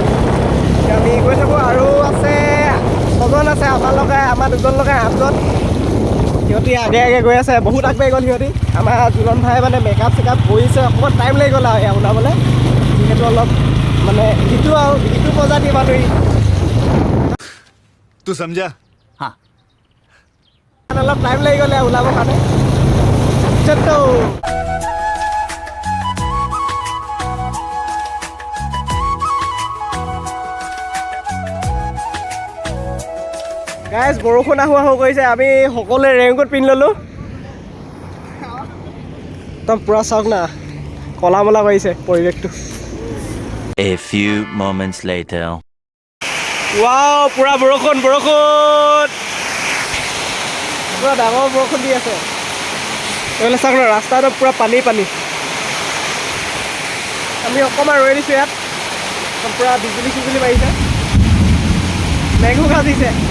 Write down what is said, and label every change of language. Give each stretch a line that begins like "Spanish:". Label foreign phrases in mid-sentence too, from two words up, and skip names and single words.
Assamese: এতিয়া আমি গৈ থাকোঁ। আৰু আছে 6জন আছে আমাৰ 2জন লগাই 8জন। সিহঁতি আগে গৈ আছে, বহুত আগবাঢ়ি গ'ল সিহঁতি। আমাৰ জুলন ভাই মানে মেকআপ চেকআপ কৰিছে, অকণমান টাইম লাগি গ'ল আৰু এয়া ওলাবলৈ। যিহেতু অলপ মানে ইটো প্ৰজাতি মানুহ।
Hindi: तू समझा? हाँ।
Assamese: অলপ টাইম লাগি গ'লে ওলাবৰ কাৰণে। গাইজ বৰষুণ আহোঁ কৰিছে। আমি সকলোৱে ৰেইনকোট পিন্ধি ল'লোঁ। একদম পূৰা চাওক না, কলা মলা কৰিছে পৰিৱেশটো।
English: A few moments later.
Assamese: ৱাও, পূৰা বৰষুণ পূৰা ডাঙৰ বৰষুণ দি আছে। এইফালে চাওক না, ৰাস্তাটো পূৰা পানী। আমি অকণমান ৰৈ দিছোঁ ইয়াত। একদম পূৰা বিজুলী মাৰিছে, মেঘো গাজিছে।